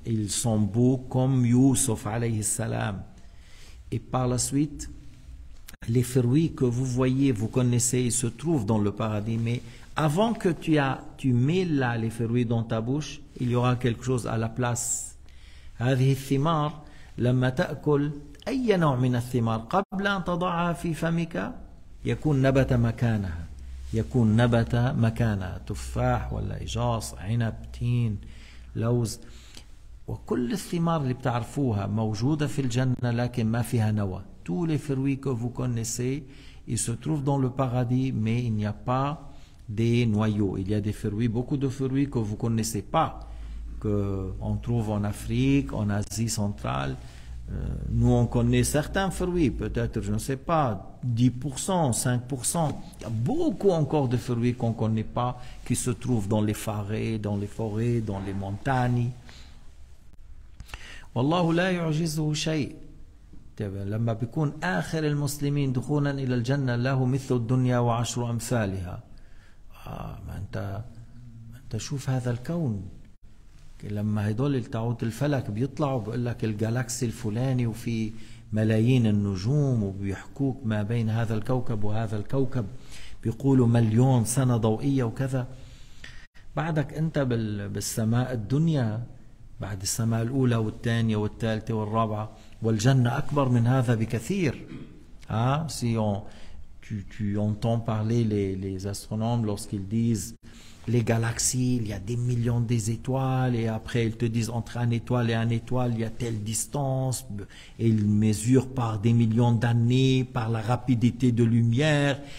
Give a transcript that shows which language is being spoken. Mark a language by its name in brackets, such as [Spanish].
[French] Ils sont beaux comme Youssouf, alayhi salam. Et par la suite, les fruits que vous voyez, vous connaissez, ils se trouvent dans le paradis. Mais avant que tu mets là les fruits dans ta bouche, il y aura quelque chose à la place. [Arabic] هذه الثمار لما تأكل أي نوع من الثمار قبل أن تضعها في فمك يكون نبت مكانها. يكون نبت مكانها تفاح ولا إجاص عنب تين لوز. وكل الثمار اللي بتعرفوها موجودة في الجنة لكن ما فيها نوى. [French] Tous les fruits que vous connaissez, ils se trouvent dans le paradis, mais il n'y a pas des noyaux. Il y a des fruits, beaucoup de fruits que vous ne connaissez pas, qu'on trouve en Afrique, en Asie centrale. Nous, on connaît certains fruits, peut-être, je ne sais pas, 10%, 5%. Il y a beaucoup encore de fruits qu'on ne connaît pas, qui se trouvent dans les forêts, dans les montagnes. [Arabic] Wallahu la yu'jizuhu shay'. لما بيكون آخر المسلمين دخولا إلى الجنة له مثل الدنيا وعشر أمثالها. ما أنت شوف هذا الكون. لما هدول التعود الفلك بيطلعوا بيقول لك الجالاكسي الفلاني وفي ملايين النجوم وبيحكوك ما بين هذا الكوكب وهذا الكوكب بيقولوا 1,000,000 سنة ضوئية وكذا. بعدك أنت بالسماء الدنيا، بعد السماء الأولى والثانية والثالثة والرابعة. والجنة أكبر من هذا بكثير. [French] Si tu entends parler les astronomes lorsqu'ils disent les galaxies, il y a des millions d'étoiles, et après ils te disent entre une étoile et une étoile, il y a telle distance, et ils mesurent par des millions d'années, par la rapidité de lumière.